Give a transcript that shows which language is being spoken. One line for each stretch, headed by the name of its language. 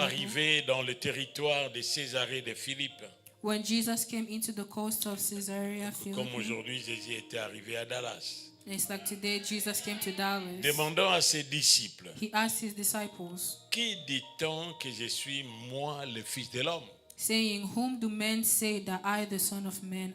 French: arrivé dans le territoire de Césarée de Philippe,
English: When Jesus came into the coast of Caesarea
French: comme
English: Philippi,
French: aujourd'hui Jésus était arrivé à Dallas,
English: it's like today Jesus came to Dallas.
French: demandant à ses disciples,
English: He asked his disciples,
French: qui dit-on que je suis moi, le Fils de l'homme?
English: saying, "Whom do men say that I, the Son of Man,